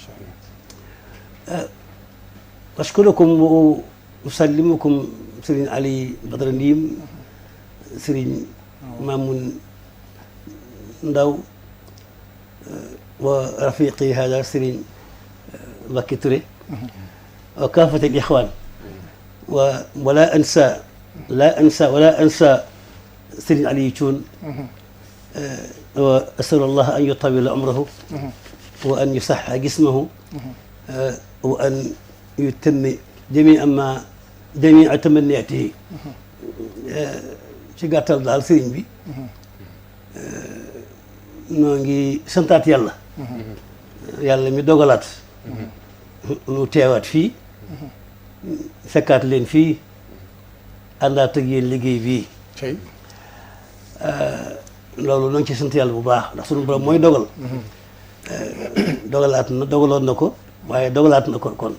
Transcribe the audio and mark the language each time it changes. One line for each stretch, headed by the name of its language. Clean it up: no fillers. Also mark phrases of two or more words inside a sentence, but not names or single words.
Arabic: أشكركم وأسلمكم سرين علي بدر النيم سرين مامون ndaw ورفيقي هذا سرين مكي توري وكافة الإخوان ولا أنسى ولا أنسى سرين علي يتون وأسأل الله أن يطول عمره وأن يصحح جسمه وأن يتم جميع تمنياته شقاتل دال سرين بي
Wolof: noo ngi santaat yàlla yàlla mi dogalaat nu teewaat fii fekkaat leen fii àndaat ak yéen liggéey bii loolu noo ngi ci sant yàlla bu baax ndax sunu borom mooy dogal dogaloon na ko waaye dogalaat na ko kon